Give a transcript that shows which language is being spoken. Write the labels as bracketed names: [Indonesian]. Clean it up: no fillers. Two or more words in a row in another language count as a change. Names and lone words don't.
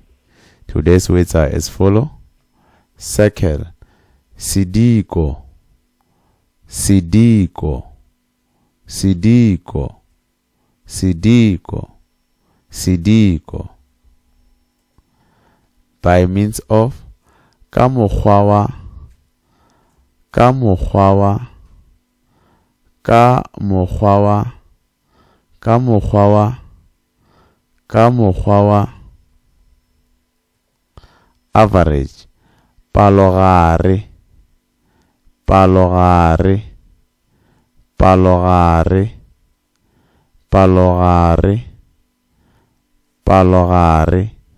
[English] Today's words are as follow: circle, [Tswana] sidiko, sidiko, sidiko, sidiko, sidiko. [English] By means of [Tswana] ka mokgwa wa, ka mokgwa wa, ka mokgwa wa, ka mokgwa wa, ka mokgwa wa. Average, palogare, palogare, palogare, palogare, palogare.